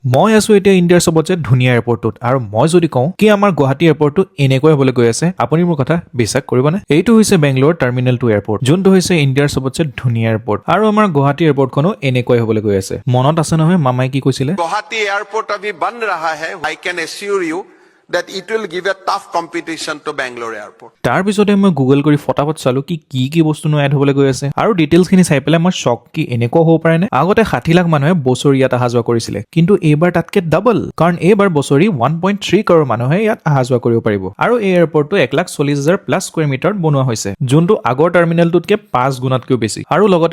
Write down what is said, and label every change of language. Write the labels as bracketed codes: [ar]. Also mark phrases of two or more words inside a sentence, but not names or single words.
[as] মই আছো এতিয়া ইণ্ডিয়াৰ সবতছে ধুনীয়া এয়াৰপৰ্টটোত আৰু মই যদি কওঁ কি আমাৰ গুৱাহাটী এয়াৰপৰ্টটো এনেকৈ হ'বলৈ গৈ আছে আপুনি মোৰ কথা বিশ্বাস কৰিবনে এইটো হৈছে বেংগলোৰ টাৰ্মিনেল 2 এয়াৰপৰ্ট যোনটো হৈছে ইণ্ডিয়াৰ সবতছে ধুনীয়া এয়াৰপৰ্ট আৰু আমাৰ গুৱাহাটী এয়াৰপৰ্টখনো এনেকৈ হ'বলৈ গৈ আছে মনত আছে নহয় মামাই কি কৈছিলে [hi] गुवाहाटी एयरपोर्ट अभी बन रहा है [en] I can assure you that it will give a tough competition to Bangalore airport. [as] তাৰ পিছতে মই গুগল কৰি ফটাফট চালো কি বস্তুনো এড হ'বলৈ গৈ আছে আৰু ডিটেইলছখিনি চাই পেলাই মই শ্বক কি এনেকুৱা হ'ব পাৰে নে আগতে 60 লাখ মানুহে বছৰি ইয়াত অহা যোৱা কৰিছিলে কিন্তু এইবাৰ তাতকে ডাবল কাৰণ এইবাৰ বছৰি 1.3 কৰ'ৰ মানুহে ইয়াত অহা যোৱা কৰিব পাৰিব আৰু এই এয়াৰপৰ্টটো 1,40,000 প্লাছ স্কয়াৰ মিটাৰত বনোৱা হৈছে যোনটো আগৰ টাৰ্মিনেলটোতকে 5 গুণতকৈ বেছি আৰু লগতে